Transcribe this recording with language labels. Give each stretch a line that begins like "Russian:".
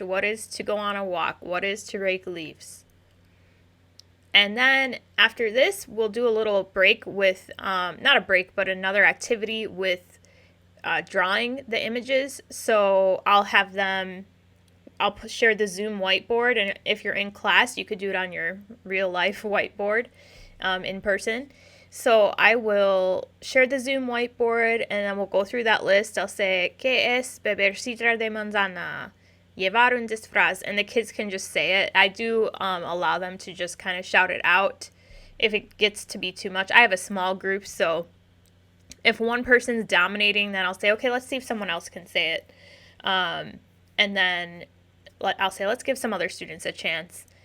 English: What is to go on a walk? What is to rake leaves? And then after this, we'll do a little break with, not a break, but another activity with drawing the images. So I'll have them, I'll share the Zoom whiteboard. And if you're in class, you could do it on your real life whiteboard in person. So I will share the Zoom whiteboard and then we'll go through that list. I'll say,
Spanish: ¿Qué es beber sidra de manzana? Llevar un disfraz.
English: And the kids can just say it. I do allow them to just kind of shout it out if it gets to be too much. I have a small group, so if one person's dominating, then I'll say, okay, let's see if someone else can say it. And then I'll say, let's give some other students a chance.